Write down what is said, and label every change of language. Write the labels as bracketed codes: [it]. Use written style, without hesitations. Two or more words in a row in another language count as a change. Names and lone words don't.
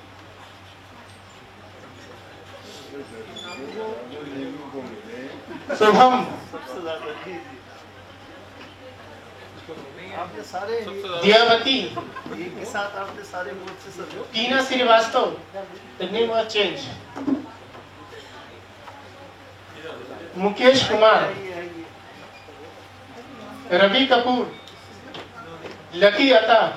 [ur] شبھم, دیاوتی, ٹینا سریواستو, [en] the name was changed, [ur] مکیش کمار, روی کپور, لکی عطا,